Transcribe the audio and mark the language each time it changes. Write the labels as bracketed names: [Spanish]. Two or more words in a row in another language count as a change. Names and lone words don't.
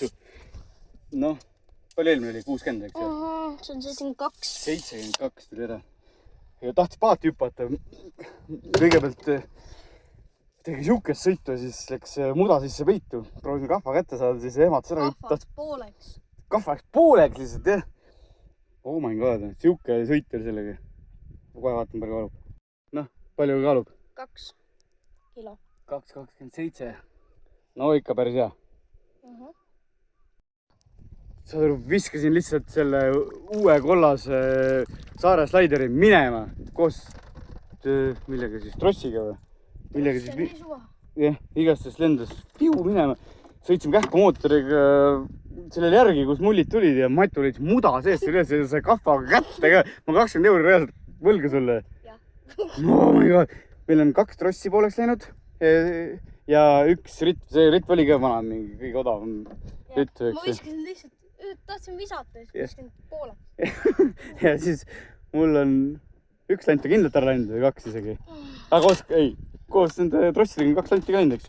[Estonian] Noh, palju eelmine oli? 60, eks ju? See on 72. 72 tuli ära. Ja tahtis paati hüppata. Kõigepealt tegi siukest sõitu ja siis läks muda sisse peitu. Proovisin kahva kätte saada, siis ehmatas ära. Kahva läks pooleks. Kahva läks pooleks lihtsalt, jah. [English] Oh my god, [Estonian] siuke sõit oli sellega. Kohe vaatan, palju kaalub. Noh, palju kaalub? 2 kilo. 2,27. No ikka päris hea. Viskasin lihtsalt selle uue kollase Saare slaideri minema koos millega siis, trossiga või? Millega siis, jah, igastes lendas piu minema. Sõitsime kähku mootoriga sellele järgi, kus mullid tulid ja Matu lõid muda sees üles ja sai kahvaga kätte ka. Ma 20 € reaalselt võlga sulle. [English] Oh my god. [Estonian] Meil on 2 trossi pooleks läinud ja üks ritt, see ritt oli ka vana, mingi kõige odavam ritt. Ma viskasin lihtsalt, tahtsin visata ja siis viskasin pooleks. Ja siis mul on 1 lant kindlalt ära läinud või 2 isegi. Aga koos nende trossidega 2 lanti ka läinud, eks ju.